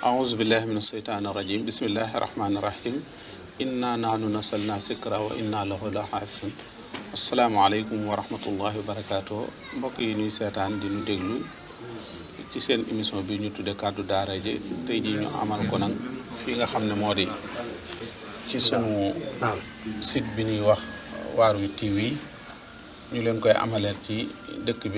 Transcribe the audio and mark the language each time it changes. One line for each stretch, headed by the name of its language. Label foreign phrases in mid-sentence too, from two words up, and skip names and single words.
Arabic: أعوذ بالله من الشيطان الرجيم بسم الله الرحمن الرحيم إنا نحن نزلنا الذكر وإنا له لحافظون السلام عليكم ورحمة الله وبركاته
Wolof: mbokk yi ñuy seetaan di ñu déglu ci seen émission bi ñu tudde kàddu daara ji tey ji ñu amal ko nag fii nga xam ne moo di ci sunu site bi ñuy wax Waarwi TV ñu leen koy amalee ci dëkk bi